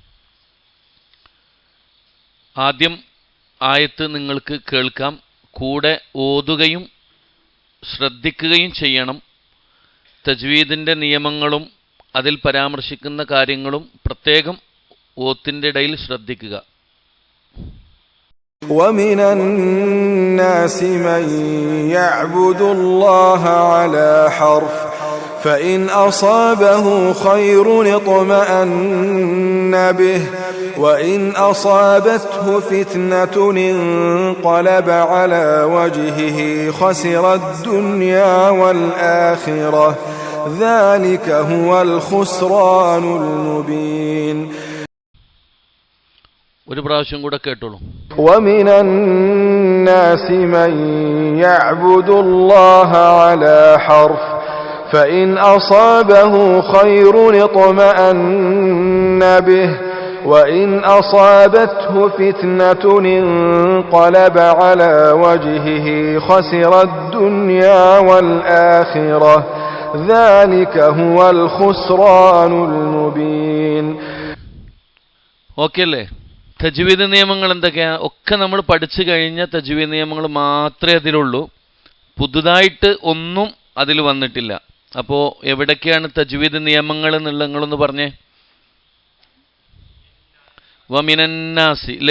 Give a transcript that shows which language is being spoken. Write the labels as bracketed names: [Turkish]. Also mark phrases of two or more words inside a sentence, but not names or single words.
[Malayalam] ആദ്യം ആയത്ത് നിങ്ങൾക്ക് കേൾക്കാം, കൂടെ ഓതുകയും ശ്രദ്ധിക്കുകയും ചെയ്യണം. തജ്വീദിൻ്റെ നിയമങ്ങളും അതിൽ പരാമർശിക്കുന്ന കാര്യങ്ങളും പ്രത്യേകം ഓത്തിൻ്റെ ഇടയിൽ ശ്രദ്ധിക്കുക. [Arabic] وَمِنَ النَّاسِ مَن يَعْبُدُ اللَّهَ عَلَى حَرْفٍ فَإِنْ أَصَابَهُ خَيْرٌ اطْمَأَنَّ بِهِ وَإِنْ أَصَابَتْهُ فِتْنَةٌ انقَلَبَ عَلَى وَجْهِهِ خَسِرَ الدُّنْيَا وَالْآخِرَةَ ذَلِكَ هُوَ الْخُسْرَانُ الْمُبِينُ. [Malayalam] ഒരു പ്രാവശ്യം കൂടെ കേട്ടോളൂ. [Arabic] وَمِنَ النَّاسِ مَن يَعْبُدُ اللَّهَ عَلَى حَرْفٍ فَإِنْ أَصَابَهُ خَيْرٌ اطْمَأَنَّ بِهِ وَإِنْ أَصَابَتْهُ فِتْنَةٌ انقَلَبَ عَلَى وَجْهِهِ خَسِرَ الدُّنْيا وَالْآخِرَةَ ذَلِكَ هُوَ الْخُسْرَانُ الْمُبِينُ. [Malayalam] ഓക്കെ അല്ലേ? തജ്വീദ് നിയമങ്ങൾ എന്തൊക്കെയാണ് ഒക്കെ നമ്മൾ പഠിച്ചു കഴിഞ്ഞ തജ്വീദ് നിയമങ്ങൾ മാത്രമേ അതിലുള്ളൂ. പുതുതായിട്ട് ഒന്നും അതിൽ വന്നിട്ടില്ല. അപ്പോൾ എവിടൊക്കെയാണ് തജ്വീദ് നിയമങ്ങൾ എന്നുള്ളത് നിങ്ങളൊന്ന് പറഞ്ഞേ. വമിനന്നാസി അല്ലേ?